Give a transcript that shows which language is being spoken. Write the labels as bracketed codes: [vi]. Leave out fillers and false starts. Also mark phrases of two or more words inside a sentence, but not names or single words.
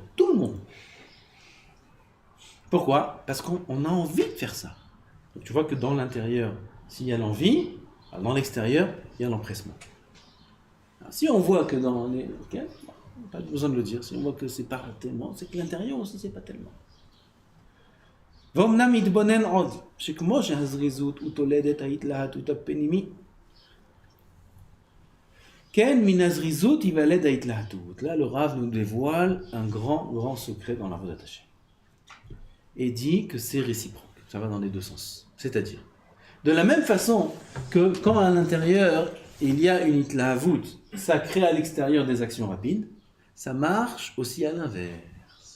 [fr] Tout le monde. Pourquoi? Parce qu'on a envie de faire ça. Donc, tu vois que dans l'intérieur, s'il y a l'envie, dans l'extérieur, il y a l'empressement. Alors, si on voit que dans les... Okay, pas besoin de le dire. Si on voit que c'est pas tellement, c'est que l'intérieur aussi, c'est pas tellement. [he] ואומנם מתבונן עוד, שכמו שהזריזות ותולדת ההתלהטות הפנימית, כן מן הזריזות ייוולד ההתלהטות. [fr] Là, le Rav nous dévoile un grand secret dans la [he] עבודת השם. [fr] Et dit que c'est réciproque. Ça va dans les deux sens. C'est-à-dire, de la même façon que quand à l'intérieur, il y a une itlahavut, ça crée à l'extérieur des actions rapides, ça marche aussi à l'inverse.